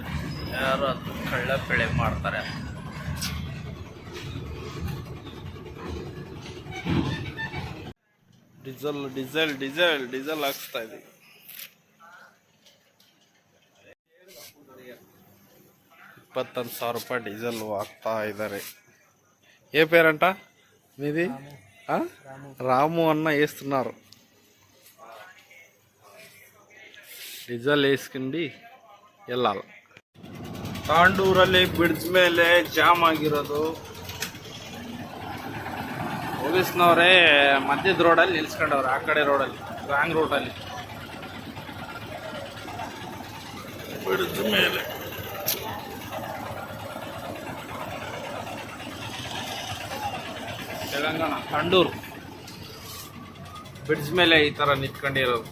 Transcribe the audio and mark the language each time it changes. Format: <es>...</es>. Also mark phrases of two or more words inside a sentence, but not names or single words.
<kn>ಯಾರು ಕಳ್ಳ ಬೆಳೆ ಮಾಡ್ತಾರೆ. ಡೀಸೆಲ್ ಡೀಸೆಲ್ ಡೀಸೆಲ್ ಡೀಸೆಲ್ ಹಾಕ್ಸ್ತಾ ಇದೀವಿ. ₹21,000 ಡೀಸೆಲ್ ಹಾಕ್ತಾ ಇದ್ದಾರೆ.</kn> <te>ఏ పేరంట మీది? రాము అన్న వేస్తున్నారు. ಡೀಸೆಲ್ వేసుకుండి వెళ్ళాలి.</te> <kn>ತಾಂಡೂರಲ್ಲಿ ಬ್ರಿಡ್ಜ್ ಮೇಲೆ ಜಾಮ್ ಆಗಿರೋದು. ಪೊಲೀಸ್ನವರೇ ಮಧ್ಯದ ರೋಡಲ್ಲಿ ನಿಲ್ಸ್ಕೊಂಡವ್ರೆ. ಆ ಕಡೆ ರೋಡಲ್ಲಿ, ರಾಂಗ್ ರೋಡಲ್ಲಿ. ಬ್ರಿಡ್ಜ್ ಮೇಲೆ ತೆಲಂಗಾಣ ತಾಂಡೂರು ಬ್ರಿಡ್ಜ್ ಮೇಲೆ ಈ ಥರ ನಿಂತ್ಕೊಂಡಿರೋದು.</kn>